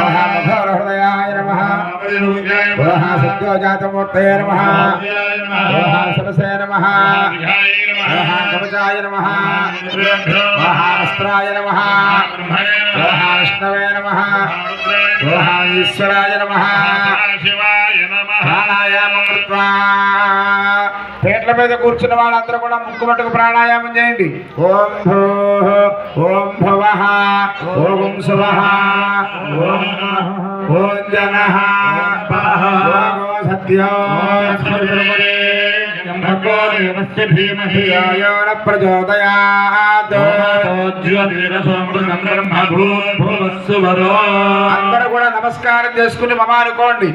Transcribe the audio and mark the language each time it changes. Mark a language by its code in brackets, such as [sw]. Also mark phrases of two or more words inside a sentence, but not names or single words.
[sa] मधुरहृदयाय नमः सद्योजातमूर्तये नमः सरसे नमः कवचाय नमः वस्त्राय नमः विष्णवे नमः ईश्वराय नमः ప్రాణాయామం కృత్వా [te] పేట్ల మీద కూర్చున్న వాళ్ళందరూ కూడా ముక్కు మట్టుకు ప్రాణాయామం చేయండి. [sa] ఓం భూః ఓం భువః ఓం సువః ఓం జనః ఓం సత్యో [te] అందరూ కూడా నమస్కారం చేసుకుని మమ అనుకోండి.